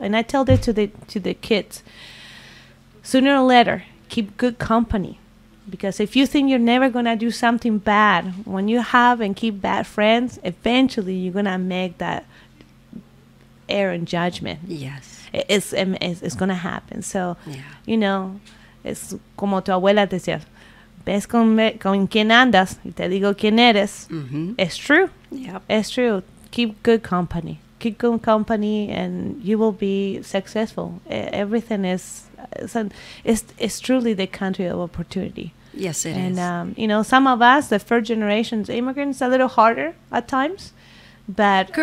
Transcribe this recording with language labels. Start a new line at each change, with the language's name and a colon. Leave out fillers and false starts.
English: And I tell this to the kids. Sooner or later, keep good company. Because if you think you're never going to do something bad, when you have and keep bad friends, eventually you're going to make that error in judgment. Yes. It's going to happen. So, Yeah. you know,
Spanish: es como tu abuela te decía, ves con quién andas y te digo quién eres.
English: Mm-hmm. It's true. Yep. It's true. Keep good company. Keep good company, and you will be successful. Everything is, it's truly the country of opportunity. Yes, it And is. you know, some of us, the first generations immigrants, a little harder at times, but